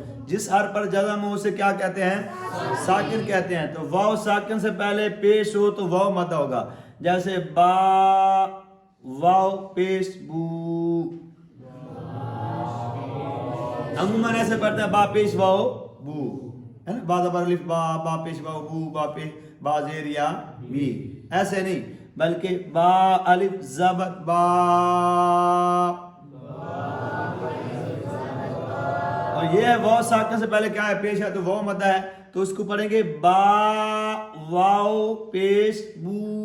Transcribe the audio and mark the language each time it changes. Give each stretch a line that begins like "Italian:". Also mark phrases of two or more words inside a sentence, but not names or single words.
Urdu: جس حرف پر جزم ہو اسے کیا کہتے ہیں؟ ساکن کہتے ہیں۔ تو واو ساکن سے پہلے پیش ہو تو واو مدہ ہوگا، جیسے با واو پیش بو۔ عموماً ایسے پڑھتے ہیں با پیش واو بو، ہے نا؟ با زبر الف با، با پیش واو بو، با پیش با زیر یا بی، ایسے نہیں، بلکہ با الف زبر با، اور یہ ہے واو ساکن سے پہلے کیا ہے؟ پیش ہے، تو واو مدہ ہے، تو اس کو پڑھیں گے با واو پیش بو۔